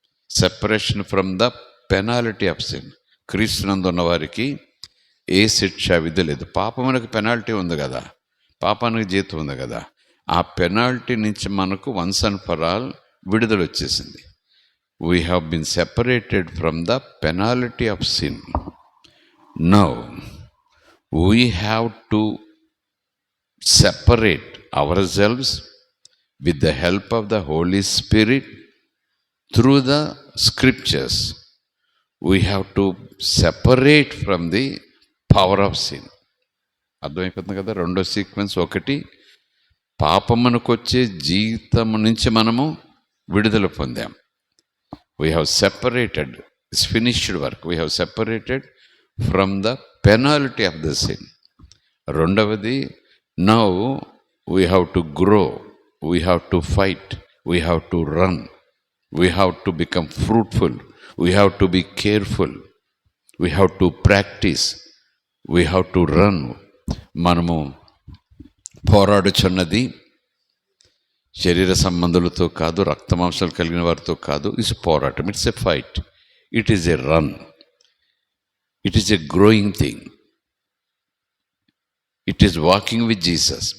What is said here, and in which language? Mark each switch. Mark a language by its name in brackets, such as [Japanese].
[English] Separation from the penalty of sin. [Telugu] క్రీస్తునందున్న వారికి ఏ శిక్ష విధి లేదు. పాపమునకు పెనాల్టీ ఉంది కదా, పాపానికి జీతం ఉంది కదా. ఆ పెనాల్టీ నుంచి మనకు [English] once and for all [Telugu] విడుదల వచ్చేసింది. [English] We have been separated from the penalty of sin. Now, we have to separate ourselves with the help of the Holy Spirit through the scriptures. We have to separate from the power of sin. [Telugu] అర్థమైపోతుంది కదా. రెండో sequence, ఒకటి పాపమునకొచ్చే జీవితం నుంచి మనము విడుదల పొందాం. [English] We have separated, it's finished work. We have separated from the penalty of the sin. [Telugu] రెండవది, [English] now we have to grow, we have to fight, we have to run, we have to become fruitful, we have to be careful, we have to practice, we have to run. [Telugu] మనము పోరాడుచున్నది శరీర సంబంధులతో కాదు, రక్తమాంసాలు కలిగిన వారితో కాదు. [English] It's పోరాటం, it's a fight, it is a run, it is a growing thing, it is walking with Jesus.